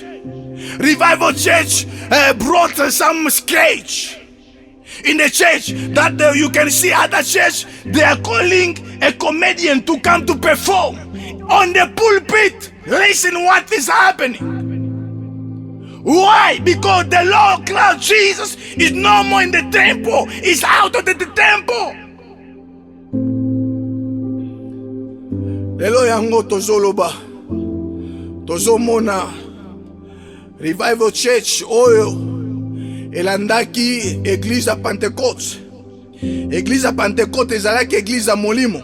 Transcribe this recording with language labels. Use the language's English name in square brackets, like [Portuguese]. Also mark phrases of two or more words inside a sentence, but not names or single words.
[English] Revival Church brought some sketch in the church that you can see other church. They are calling a comedian to come to perform on the pulpit. Listen what is happening. Why? Because the Lord Christ Jesus is no more in the temple. He's out of the temple. [Lingala] Lelo yango tozoloba tozomona Revival Church oyo elandaki Église ya Pentecôte. Église ya Pentecôte ezalaki église ya molimo.